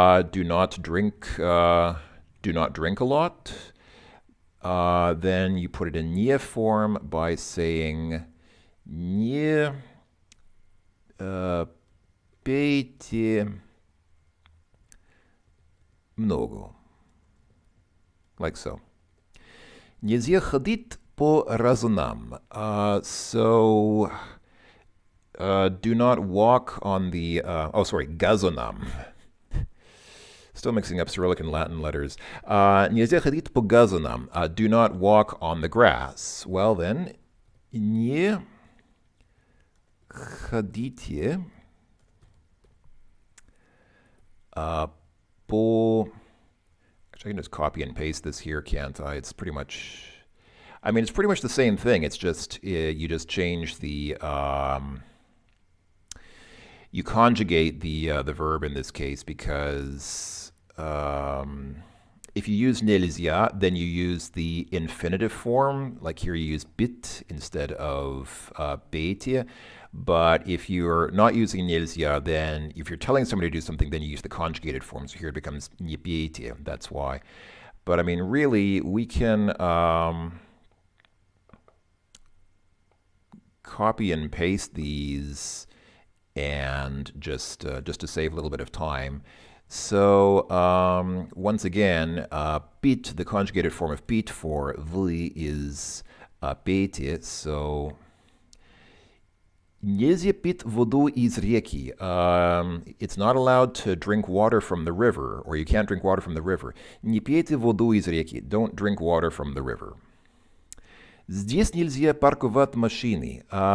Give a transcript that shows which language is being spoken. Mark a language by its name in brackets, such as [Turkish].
[English] Do not drink a lot. Then you put it in не form by saying [Russian] не пейте много. [English] Like so. [Russian] Нельзя ходить по разонам. [English] So, do not walk on the, газонам. Still mixing up Cyrillic and Latin letters. [Russian] Нельзя ходить по газонам. [English] Do not walk on the grass. Well then, [Russian] не ходите по... [English] Actually, I can just copy and paste this here, can't I? It's pretty much the same thing. It's just, you just change the, you conjugate the verb in this case because if you use нельзя, then you use the infinitive form. Like here you use бит instead of пейте. But if you're not using нельзя, then if you're telling somebody to do something, then you use the conjugated form. So here it becomes [Russian] не пейте. [English] That's why. But I mean, really, we can copy and paste these and just to save a little bit of time. So once again, пить, the conjugated form of пить for вы is пейте. [Russian] So нельзя пить воду из реки. [English] It's not allowed to drink water from the river, or you can't drink water from the river. [Russian] Не пейте воду из реки. [English] Don't drink water from the river. [Russian] Здесь нельзя парковать машины.